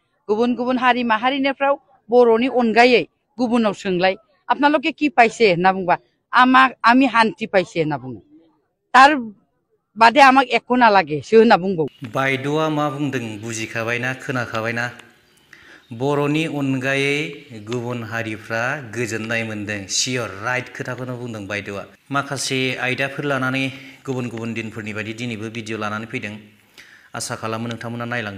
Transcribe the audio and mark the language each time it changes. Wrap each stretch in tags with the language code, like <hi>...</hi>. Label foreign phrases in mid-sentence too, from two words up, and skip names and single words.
<brx>गुबुन गुबुन हारि माहारिनिफ्राव बर'नि अनगायै गुबुनाव सोंलाय आपनालोके</brx> <as>কি পাইছে</as> <brx>होनना बुंबा</brx> <as>আমি শান্তি পাইছে</as> <brx>होनना बुङो तार बादे आमाक एको नालागेसो होनना बुंबावो। बायद'आ मा बुंदों बुजिखाबायना खोनाखाबायना बर'नि अनगायै गुबुन हारिफ्रा गोजोननाय मोनदों सियर राइट खोथाखौनो बुंदों बायद'आ। माखासे आयदाफोर लानानै गुबुन गुबुन दिनफोरनि बायदि दिनैबो भिडिअ लानानै फैदों आसा खालामो नोंथांमोना नायलांगोन।</brx>